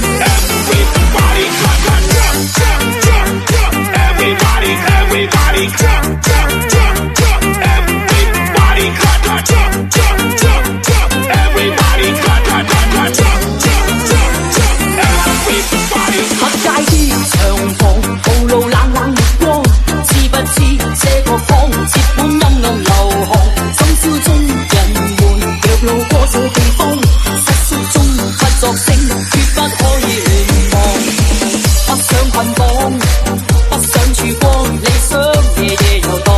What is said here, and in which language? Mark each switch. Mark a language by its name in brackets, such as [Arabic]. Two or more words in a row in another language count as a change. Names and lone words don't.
[English] Everybody clap, clap, jump, jump, jump, jump. Everybody, everybody jump, jump, jump, jump. Everybody clap, clap, jump, jump, jump, jump. Everybody clap, clap, clap, clap, jump, jump, jump, jump. Everybody。 [Cantonese] 黑街啲長巷，暴露冷冷目光，知不知這個坊接滿陰暗流汗？深宵中人們若路過這地方，失宿中不作聲，決不可以亂望。不想捆綁，不想曙光，理想夜夜遊蕩。